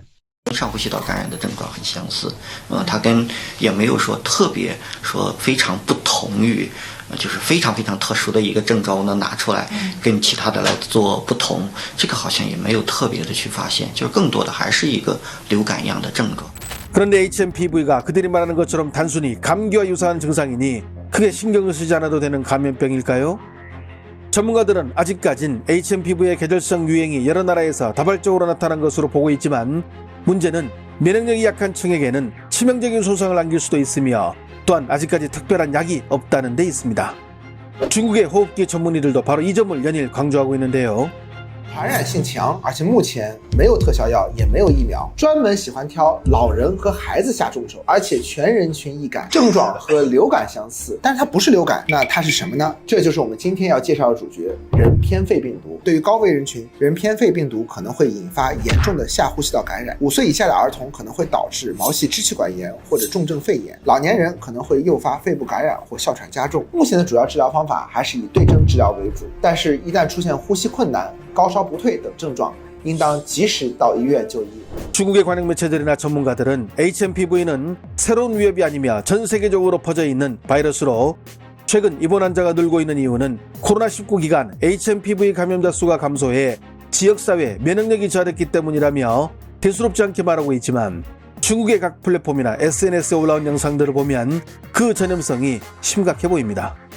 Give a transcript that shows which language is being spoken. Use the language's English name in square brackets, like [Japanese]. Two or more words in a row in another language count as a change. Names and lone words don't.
[Chinese] 上呼吸道感染的症状很相似，它跟也没有说特别说非常不同于，就是非常非常特殊的一个症状能拿出来跟其他的来做不同，这个好像也没有特别的去发现，就是更多的还是一个流感一样的症状。 [Korean] 그런데 HMPV가 그들이 말하는 것처럼 단순히 감기와 유사한 증상이니 크게 신경을 쓰지 않아도 되는 감염병일까요? 전문가들은 아직까진 HMPV의 계절성 유행이 여러 나라에서 다발적으로 나타난 것으로 보고 있지만, 문제는 면역력이 약한 층에게는 치명적인 손상을 안길 수도 있으며, 또한 아직까지 특별한 약이 없다는 데 있습니다. 중국의 호흡기 전문의들도 바로 이 점을 연일 강조하고 있는데요. [Chinese] 传染性强，而且目前没有特效药，也没有疫苗，专门喜欢挑老人和孩子下重手，而且全人群易感，症状和流感相似，但是它不是流感，那它是什么呢？这就是我们今天要介绍的主角——人偏肺病毒。对于高危人群，人偏肺病毒可能会引发严重的下呼吸道感染，5岁以下的儿童可能会导致毛细支气管炎或者重症肺炎，老年人可能会诱发肺部感染或哮喘加重。目前的主要治疗方法还是以对症治疗为主，但是一旦出现呼吸困难、高烧不退等症状，应当及时到医院就医。 [Korean] 중국의 관영 매체들이나 전문가들은 HMPV는 새로운 위협이 아니며 전 세계적으로 퍼져 있는 바이러스로, 최근 입원 환자가 늘고 있는 이유는 코로나19 기간 HMPV 감염자 수가 감소해 지역사회 면역력이 저하됐기 때문이라며, 대수롭지 않게 말하고 있지만 중국의 각 플랫폼이나 SNS에 올라온 영상들을 보면 그 전염성이 심각해 보입니다.